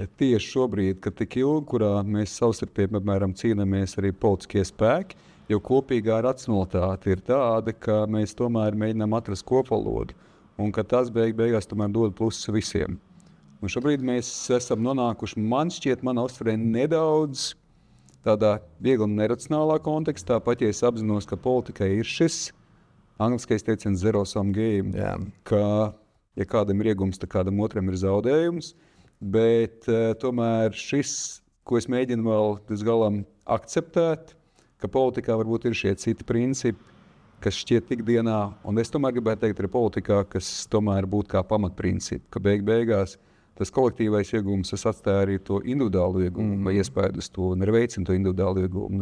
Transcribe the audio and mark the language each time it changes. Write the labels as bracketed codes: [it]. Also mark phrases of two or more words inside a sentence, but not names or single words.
[lv] Tieši šobrīd, kad tik ilgi, kurā mēs savstarpēji, piemēram, cīnāmies arī politiskie spēki, jo kopīgā racionalitāte ir tāda, ka mēs tomēr mēģinām atrast kopvalodu un ka tas beigās tomēr dod plusus visiem. Un šobrīd mēs esam nonākuši, man šķiet, manā uztverē nedaudz tādā viegli neracionālā kontekstā, pat ja es apzinos, ka politikai ir šis angliskais teiciens [en] zero-sum game, [lv] ka ja kādam ir iegums, tad kādam otram ir zaudējums. Bet tomēr šis, ko es mēģinu vēl līdz galam akceptēt, ka politikā varbūt ir šie citi principi, kas šķiet ikdienā, un es tomēr gribētu teikt arī politikā, kas tomēr būtu kā pamatprincipi, ka beigās tas kolektīvais iegūms atstāja arī to individuālu iegūmu vai iespēju uz to un arī veicina to individuālu iegūmu.